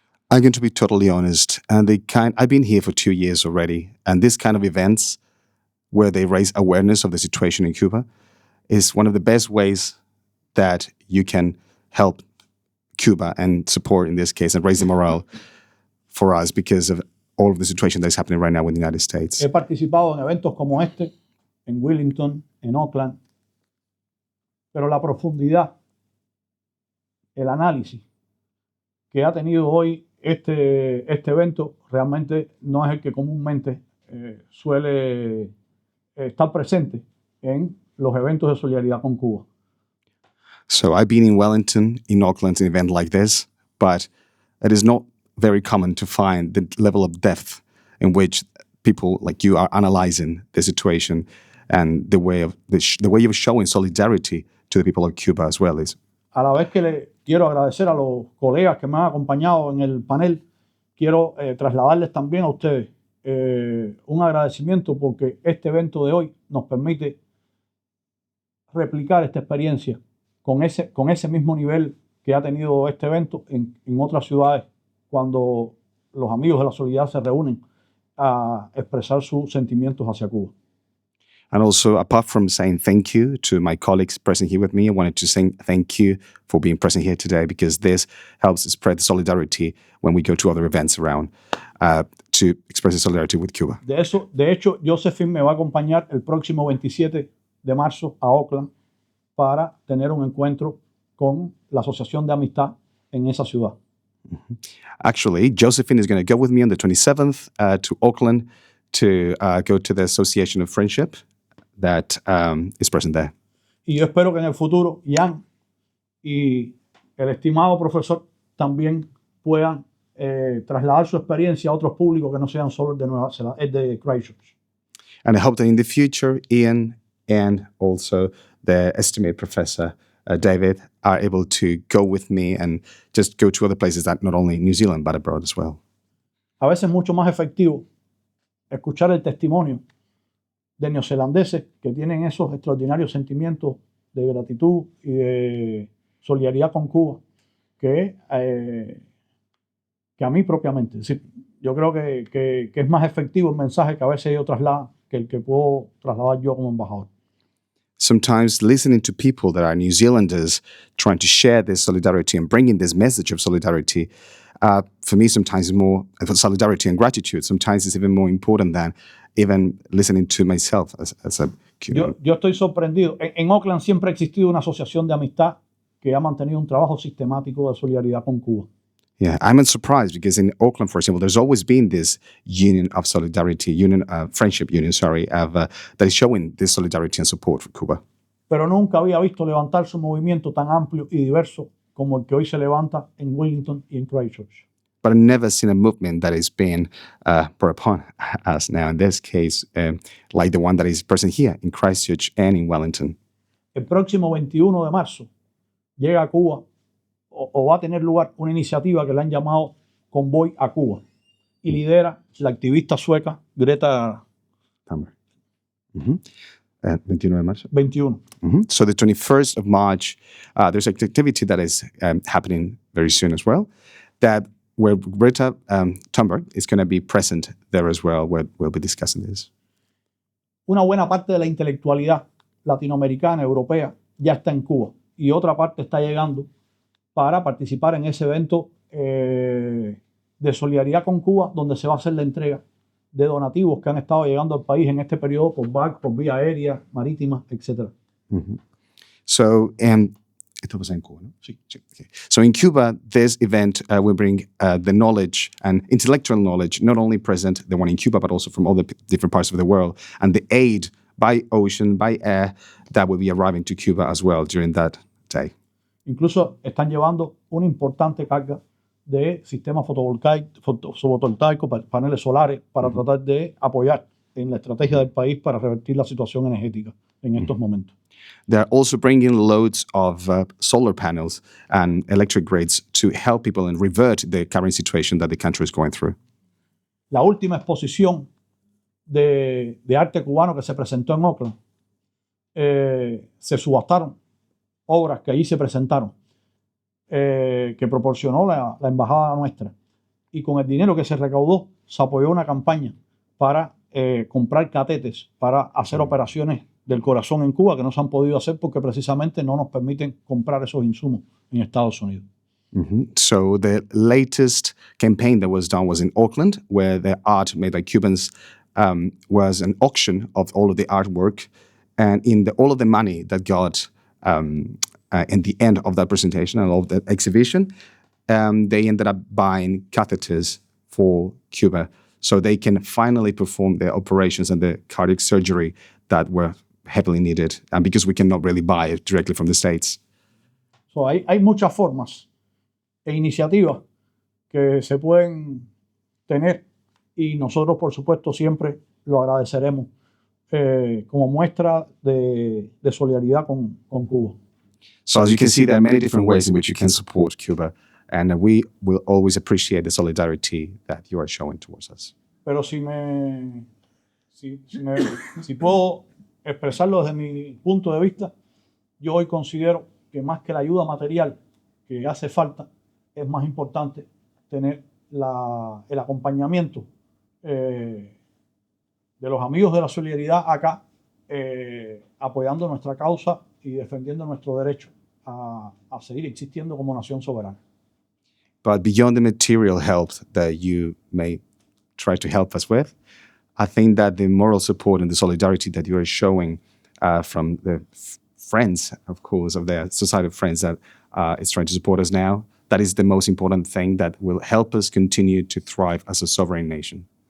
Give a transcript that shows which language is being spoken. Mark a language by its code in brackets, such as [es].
[en] I'm going to be totally honest. And I've been here for 2 years already, and this kind of events where they raise awareness of the situation in Cuba is one of the best ways that you can help Cuba and support, in this case, and raise the morale for us because of all of the situation that's happening right now in the United States. [es] He participado en eventos como este, en Wellington, en Auckland, pero la profundidad, el análisis que ha tenido hoy este evento realmente no es el que comúnmente suele estar presente en los eventos de solidaridad con Cuba. [en] So I've been in Wellington, in Auckland, an event like this, but it is not very common to find the level of depth in which people like you are analyzing the situation and the way of showing solidarity to the people of Cuba as well. [es] A la vez que le quiero agradecer a los colegas que me han acompañado en el panel, quiero trasladarles también a ustedes un agradecimiento porque este evento de hoy nos permite replicar esta experiencia con ese mismo nivel que ha tenido este evento en otras ciudades cuando los amigos de la solidaridad se reúnen a expresar sus sentimientos hacia Cuba. [en] And also, apart from saying thank you to my colleagues present here with me, I wanted to say thank you for being present here today because this helps spread solidarity when we go to other events around to express solidarity with Cuba. [es] De hecho, Josephine me va a acompañar el próximo 27 de marzo a Auckland para tener un encuentro con la Asociación de Amistad en esa ciudad. [en] Actually, Josephine is going to go with me on the 27th to Auckland to go to the Association of Friendship that is present there. [es] Y yo espero que en el futuro Jan y el estimado profesor también puedan trasladar su experiencia a otros públicos que no sean solo el de Nueva Zelanda, el de Christchurch. [en] And I hope that in the future, Ian and also the estimated professor, David, are able to go with me and just go to other places that not only New Zealand, but abroad as well. [es] A veces es mucho más efectivo escuchar el testimonio de neozelandeses que tienen esos extraordinarios sentimientos de gratitud y de solidaridad con Cuba que a mí propiamente. Es decir, yo creo que es más efectivo el mensaje que a veces ellos trasladan que el que puedo trasladar yo como embajador. [en] Sometimes listening to people that are New Zealanders trying to share this solidarity and bringing this message of solidarity, for me sometimes more solidarity and gratitude. Sometimes it's even more important than even listening to myself as a. [es] Yo estoy sorprendido. En Auckland siempre ha existido una asociación de amistad que ha mantenido un trabajo sistemático de solidaridad con Cuba. [en] Yeah, I'm not surprised because in Auckland, for example, there's always been this union of solidarity, friendship union, that is showing this solidarity and support for Cuba. [es] Pero nunca había visto levantarse un movimiento tan amplio y diverso como el que hoy se levanta en Wellington y en Christchurch. [en] But I've never seen a movement that is being brought upon us now, in this case, like the one that is present here in Christchurch and in Wellington. [es] El próximo 21 de marzo llega a Cuba o va a tener lugar una iniciativa que le han llamado Convoy a Cuba y lidera la activista sueca Greta Thunberg. 21 de marzo. 21. [en] So the 21st of March, there's an activity that is happening very soon as well, where Greta Thunberg is going to be present there as well, where we'll be discussing this. [es] Una buena parte de la intelectualidad latinoamericana, europea, ya está en Cuba y otra parte está llegando para participar en ese evento de solidaridad con Cuba, donde se va a hacer la entrega de donativos que han estado llegando al país en este periodo por barco, por vía aérea, marítima, etc. So, esto pasa en Cuba, ¿no? Sí. [en] Okay. So in Cuba, this event will bring the knowledge and intellectual knowledge, not only present, the one in Cuba, but also from all the different parts of the world, and the aid by ocean, by air, that will be arriving to Cuba as well during that day. [es] Incluso están llevando una importante carga de sistemas fotovoltaicos, paneles solares, para tratar de apoyar en la estrategia del país para revertir la situación energética en estos momentos. [en] They're also bringing loads of solar panels and electric grids to help people and revert the current situation that the country is going through. [es] La última exposición de arte cubano que se presentó en Oakland, se subastaron obras que allí se presentaron, que proporcionó la embajada nuestra, y con el dinero que se recaudó se apoyó una campaña para comprar catéteres para hacer operaciones del corazón en Cuba que no se han podido hacer porque precisamente no nos permiten comprar esos insumos en Estados Unidos. [en] So the latest campaign that was done was in Auckland, where the art made by Cubans was an auction of all of the artwork, and all of the money that got in the end of that presentation and of that exhibition, they ended up buying catheters for Cuba so they can finally perform their operations and the cardiac surgery that were heavily needed, and because we cannot really buy it directly from the States. [es] So hay muchas formas e iniciativas que se pueden tener y nosotros, por supuesto, siempre lo agradeceremos como muestra de solidaridad con Cuba. [en] So as you can see, there are many different ways in which you can support Cuba, and we will always appreciate the solidarity that you are showing towards us. [es] Pero si puedo expresarlo desde mi punto de vista, yo hoy considero que más que la ayuda material que hace falta, es más importante tener el acompañamiento de los amigos de la solidaridad acá, apoyando nuestra causa y defendiendo nuestro derecho a seguir existiendo como nación soberana. [en] But beyond the material help that you may try to help us with, I think that the moral support and the solidarity that you are showing from the friends, of course, of the Society of Friends that is trying to support us now, that is the most important thing that will help us continue to thrive as a sovereign nation.